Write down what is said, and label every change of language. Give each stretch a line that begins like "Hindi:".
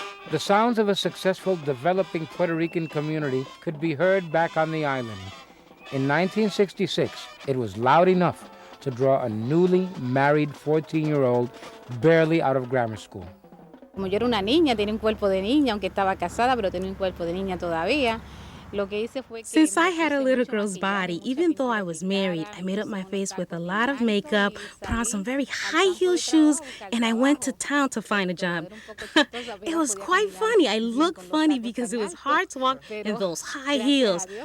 English: The sounds of a successful developing Puerto Rican community could be heard back on the island. In 1966, it was loud enough to draw a newly married 14-year-old barely out of grammar school.
Spanish: Como yo era una niña, tenía un cuerpo de niña, aunque estaba casada, pero tenía un cuerpo de niña todavía.
English: Since I had a little girl's body, even though I was married, I made up my face with a lot of makeup, put on some very high-heel shoes, and I went to town to find a job. It was quite funny. I looked funny because it was hard to walk in those high heels.